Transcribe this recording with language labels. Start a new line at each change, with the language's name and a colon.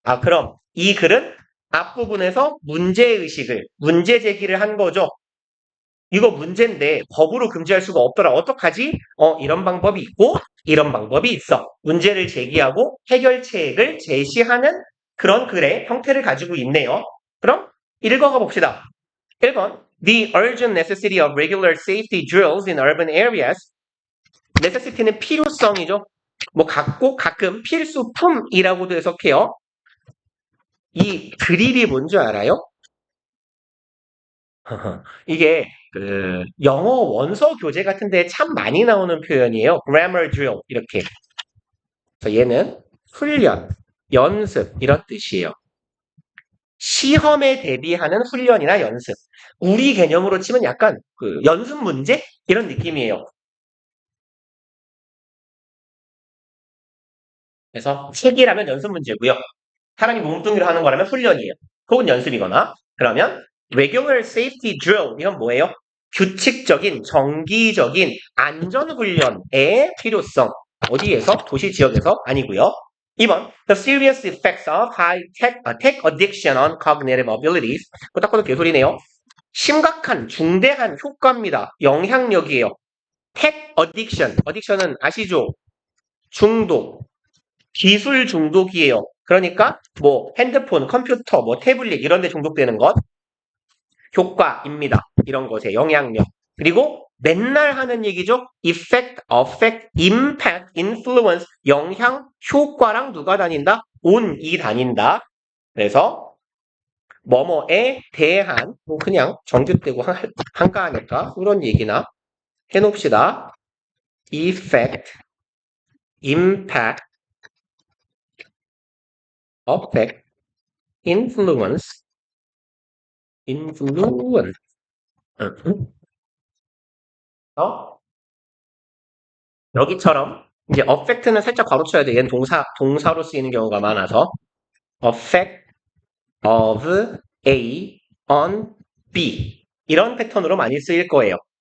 Korean: 그럼 이 글은 앞부분에서 문제 제기를 한 거죠. 이거 문제인데 법으로 금지할 수가 없더라. 어떡하지? 이런 방법이 있고 이런 방법이 있어. 문제를 제기하고 해결책을 제시하는 그런 글의 형태를 가지고 있네요. 그럼 읽어가 봅시다.
English: 1번 The urgent necessity of regular safety drills in urban areas.
Korean: necessity는 필요성이죠. 가끔 필수품이라고도 해석해요. 이 드릴이 뭔지 알아요? 이게 영어 원서 교재 같은데 참 많이 나오는 표현이에요.
English: grammar drill 이렇게.
Korean: 그래서 얘는 훈련, 연습 이런 뜻이에요. 시험에 대비하는 훈련이나 연습. 우리 개념으로 치면 약간 연습 문제 이런 느낌이에요. 그래서 책이라면 연습 문제고요. 사람이 몸뚱이로 하는 거라면 훈련이에요. 혹은 연습이거나. 그러면
English: regular safety drill
Korean: 이건 뭐예요? 규칙적인, 정기적인 안전훈련의 필요성. 어디에서? 도시 지역에서? 아니고요.
English: 2번, the serious effects of tech addiction on cognitive abilities.
Korean: 딱 봐도 개소리네요. 심각한, 중대한 효과입니다. 영향력이에요.
English: tech addiction.
Korean: addiction은 아시죠? 중독. 기술 중독이에요. 그러니까 핸드폰, 컴퓨터, 태블릿 이런 데 중독되는 것. 효과입니다. 이런 것에 영향력. 그리고 맨날 하는 얘기죠.
English: effect, affect, impact, influence,
Korean: 영향, 효과랑 누가 다닌다? on이 다닌다. 그래서 뭐뭐에 대한 뭐 그냥 정규되고 한가하니까 그런 얘기나 해놓읍시다.
English: effect, impact, affect, influence, influence. 어?
Korean: 여기처럼 이제 affect는 살짝 가로쳐야 돼. 얘는 동사로 쓰이는 경우가 많아서
English: affect of A on B
Korean: 이런 패턴으로 많이 쓰일 거예요.